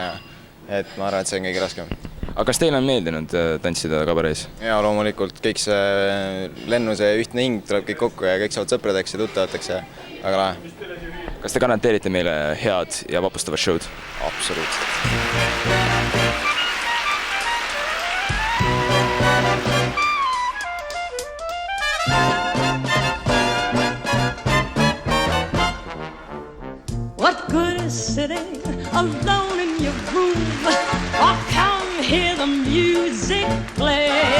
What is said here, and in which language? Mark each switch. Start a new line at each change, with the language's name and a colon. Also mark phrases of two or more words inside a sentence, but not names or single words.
Estonian: Et ma arvan, et see on kõige raskem. Aga kas teil on meeldinud tantsida kabarees? Ja loomulikult kõik see lennuse ühtne hing tuleb kõik kokku ja kõik saavad sõpradeks ja tuttavateks ja väga lahe. Kas te garanteerite meile head ja vapustavat show'd? Absoluutselt.
English: What good is sitting alone in your room? Or come hear the music play.